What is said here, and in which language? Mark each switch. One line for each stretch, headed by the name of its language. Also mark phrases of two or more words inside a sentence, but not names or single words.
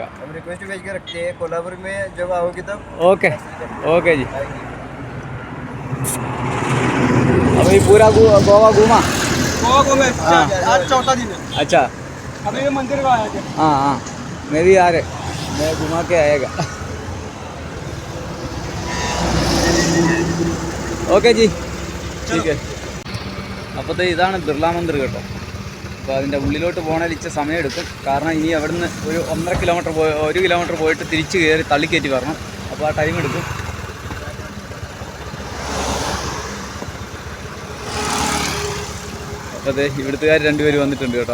Hindi: हम रिक्वेस्ट भेज के रखते हैं, कोल्हापुर में जब आओगे तब ओके ओके जी। आएगी। अभी पूरा गोवा घूमा। गोवा घूमे हाँ। आज चौथा दिन है। अच्छा अभी ये मंदिर को आया थे। हाँ मैं भी आ रहे, मैं घुमा के आएगा। ओके जी ठीक है।
Malayalam: അപ്പോൾ ഇതാണ് ബിർള മന്ദിർ കേട്ടോ. അപ്പോൾ അതിൻ്റെ ഉള്ളിലോട്ട് പോകണമെങ്കിൽ ഇച്ചിരി സമയം എടുക്കും. കാരണം ഇനി അവിടുന്ന് ഒരു 1 കിലോമീറ്റർ പോയിട്ട് തിരിച്ച് കയറി തള്ളിക്കയറ്റി വരണം. അപ്പോൾ ആ ടൈം എടുക്കും. അപ്പോൾ അതെ ഇവിടുത്തുകാർ 2 പേര് വന്നിട്ടുണ്ട് കേട്ടോ.